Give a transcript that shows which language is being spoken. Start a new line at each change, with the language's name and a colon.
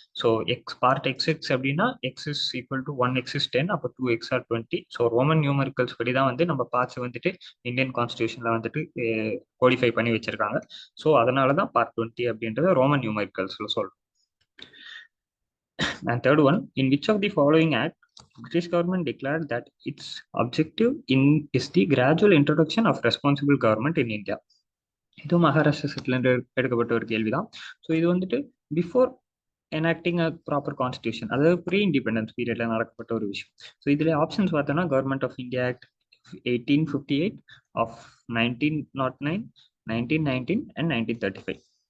Tamil: So part X அப்படின்னா X is equal to
English: 1x is 10,
Tamil: அப்போ
English: 2x are 20.
Tamil: So Roman numericals படி தான் வந்து நம்ம பார்ட்ஸ் வந்துட்டு இந்தியன் கான்ஸ்டியூஷன்ல வந்துட்டு கோடிஃபை பண்ணி வச்சிருக்காங்க. ஸோ அதனால தான் பார்ட் 20 அப்படின்றது ரோமன் நியூமரிக்கல்ஸ்ல சொல்றோம்.
English: And third one, in which of the following act British government declared that its objective is the gradual introduction of responsible government in India?
Tamil: இது மகாராஷ்டிரா செட்லேருந்து எடுக்கப்பட்ட ஒரு கேள்விதான். ஸோ இது வந்துட்டு பிஃபோர் எனாக்டிங் அ ப்ராப்பர் கான்ஸ்டியூஷன், அதாவது pre independence பீரியட்ல நடக்கப்பட்ட ஒரு விஷயம். ஸோ இதுல ஆப்ஷன்ஸ் பார்த்தோம்னா government of India act 1858 of 1909, 1919 and 1935.